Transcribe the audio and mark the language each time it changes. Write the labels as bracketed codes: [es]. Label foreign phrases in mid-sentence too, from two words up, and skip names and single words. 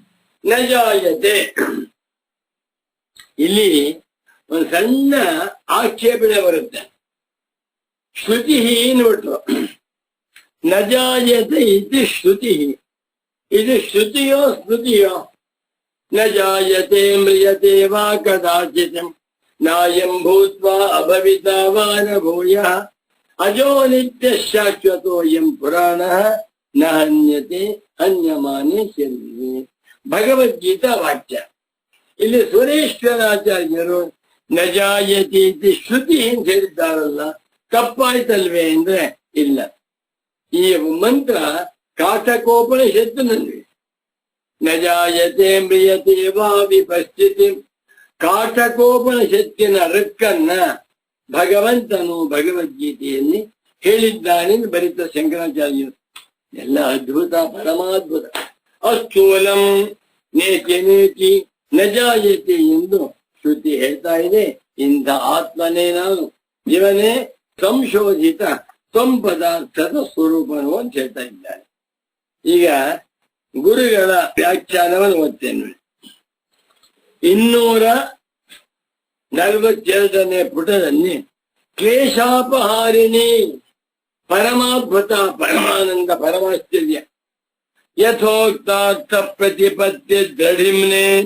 [sa] ನ ಜಾಯತೆ. [kn] ಇಲ್ಲಿ ಒಂದು ಸಣ್ಣ ಆಕ್ಷೇಪಣೆ ಬರುತ್ತೆ. ಶ್ರುತಿ ನೋಡ್ರು, [sa] ನ ಜಾಯತೆ [kn] ಇದು ಶ್ರುತಿ. ಇದು ಶ್ರುತಿಯೋ ಸ್ಮೃತಿಯೋ? [sa] ನ ಜಾಯತೆ ಮ್ರಿಯತೆ ವಾ ಕದಾಚಿತ್ ನಾಯಂ ಭೂತ್ವಾ ಅಭವಿತಾ ವಾ ನ ಭೂಯಃ ಅಜೋ ನಿತ್ಯ ಶಾಶ್ವತೋಯಂ ಪುರಾಣಃ ನ ಹನ್ಯತೆ ಹನ್ಯಮಾನೆ ಶರೀರೇ. [kn] ಭಗವದ್ಗೀತಾ ವಾಕ್ಯ. ಇಲ್ಲಿ ಸುರೇಶ್ವರಾಚಾರ್ಯರು [sa] ನ ಜಾಯತೆ ಇತಿ ಶ್ರುತಿ [kn] ಅಂತ ಹೇಳಿದ್ದಾರಲ್ಲ, ತಪ್ಪಾಯ್ತಲ್ವೇ ಅಂದ್ರೆ ಇಲ್ಲ. ಈ ಮಂತ್ರ ಕಾಠಕೋಪನಿಷತ್ತಿನಲ್ಲಿ [sa] ನ ಜಾಯತೆ ಮ್ರಿಯತೆ ವಾ ವಿಪಸ್ಥಿತಿ. [kn] ಕಾಠಕೋಪನಿಷತ್ತಿನ ರಕ್ಕನ್ನ ಭಗವಂತನು ಭಗವದ್ಗೀತೆಯಲ್ಲಿ ಹೇಳಿದ್ದಾನೆಂದು ಬರೀತ ಶಂಕರಾಚಾರ್ಯರು. ಎಲ್ಲ ಅದ್ಭುತ, ಪರಮಾದ್ಭುತ. [sa] ಅಸ್ಥೂಲಂ ನೇತಿ ನೇತಿ ನ ಜಾಯತೆ [kn] ಎಂದು ಶ್ರುತಿ ಹೇಳ್ತಾ ಇದೆ. ಇಂಥ ಆತ್ಮನೇ ನಾನು, ಇವನೇ ಸಂಶೋಧಿತ ಪದಾರ್ಥದ ಸ್ವರೂಪನು ಅಂತ ಹೇಳ್ತಾ ಇದ್ದಾನೆ. ಈಗ ಗುರುಗಳ ವ್ಯಾಖ್ಯಾನವನ್ನು ಓದ್ತೇನೆ. 242ನೇ ಪುಟದಲ್ಲಿ [sa] ಕ್ಲೇಶಾಪಹಾರಿಣಿ ಪರಮಾದ್ಭುತ ಪರಮಾನಂದ ಪರಮಾಶ್ಚರ್ಯ ಯಥೋಕ್ತಾರ್ಥ ಪ್ರತಿಪತ್ತಿ ದೃಢಿಮ್ನೆ